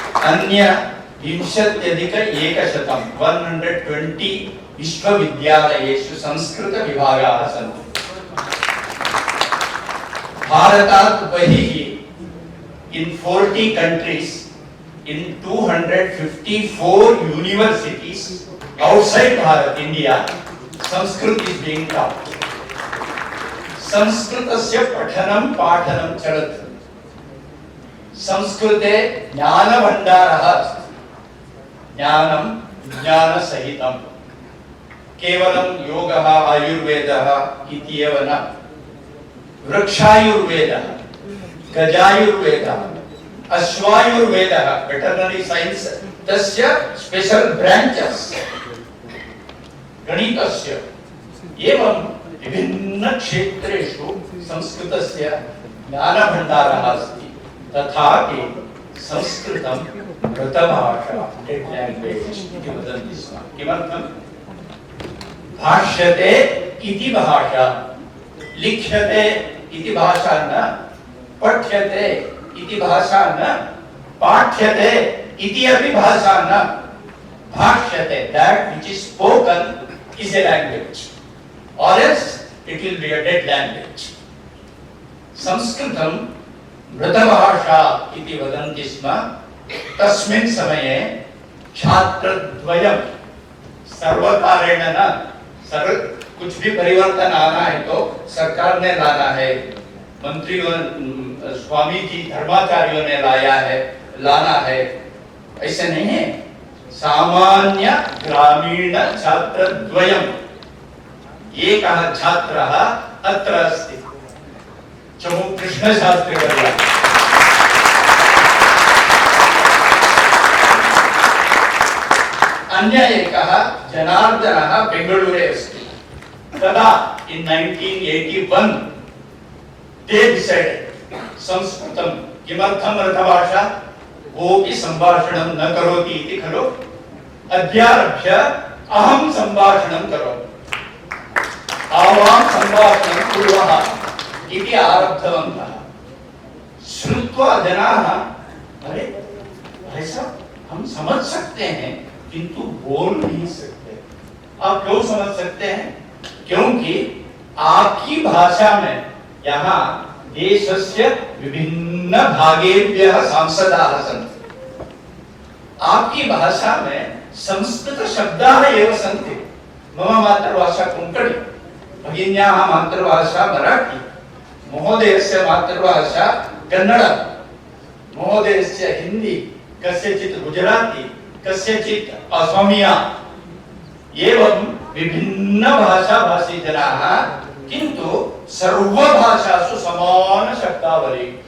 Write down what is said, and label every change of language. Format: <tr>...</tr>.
<sa>अन्य 20,120 विश्वविद्यालयेषु संस्कृत विभागाः सन्ति। भारतात् बहिः</sa> <en>in 40 countries in 254 universities outside Bharat, India, Sanskrit is being taught.</en> <sa>संस्कृतस्य पठनं पाठनं चलति. संस्कृते ज्ञानभण्डारः अस्ति. ज्ञानं ज्ञानसहितं. केवलं योगः आयुर्वेदः इति एव न. वृक्षायुर्वेदः, गजायुर्वेदः, अश्वायुर्वेदः, वेटरनरी साइंस, तस्य स्पेशल ब्रांचेस, गणितस्य एवं विभिन्न क्षेत्रेषु संस्कृतस्य ज्ञानभण्डारः अस्ति. तथापि संस्कृतं मृतभाषा, डेड लैंग्वेज इति वदन्ति स्म. किमर्थम्? भाष्यते इति भाषा, लिख्यते इति भाषा न, पठ्यते इति भाषा न, पाठ्यते इति अपि भाषा न. भाष्यते,</sa> <en>that which is spoken is a language, or else it will be a dead language.</en> <sa>संस्कृतं मृतभाषा इति वदन्ति स्म. तस्मिन् समये छात्रद्वयं, सर्वकारेण न,</sa> <hi>कुछ भी परिवर्तन आना है तो सरकार ने लाना है, मंत्रियों, स्वामी जी धर्माचार्यों ने लाना है, ऐसे नहीं है.</hi> <sa>सामान्य ग्रामीण छात्रद्वयम्, एकः छात्रः अत्र अस्ति, चमु कृष्णशास्त्रीवर्यः. अन्य एकः जनार्दनः बेंगळूरे अस्ति. तदा</sa> <en>in 1981 they decided</en> <sa>संस्कृतं किमर्थं मृतभाषा, कोऽपि सम्भाषणं न करोति इति खलु, अद्यारभ्य अहं सम्भाषणं करोमि, आवां सम्भाषणं कुर्वः इति आरब्धवन्तः. श्रुत्वा जनाः,</sa> <hi>अरे भाई साहब, हम समझ सकते हैं किंतु बोल नहीं सकते. आप क्यों समझ सकते हैं? क्योंकि आपकी भाषा में</hi> <sa>यहाँ देशस्य विभिन्न भागेभ्यः सांसदाः सन्ति.</sa> <hi>आपकी भाषा में</hi> <sa>संस्कृत शब्दाः एव सन्ति. मम मातृभाषा कोङ्कणी, भगिन्याः मातृभाषा मराठी, महोदयस्य मातृभाषा कन्नड, महोदयस्य हिंदी, कस्यचित् गुजराती, कस्यचित् असमिया, एवं विभिन्न भाषाभाषी जनाः, किन्तु सर्वभाषासु समान शब्दावली.</sa>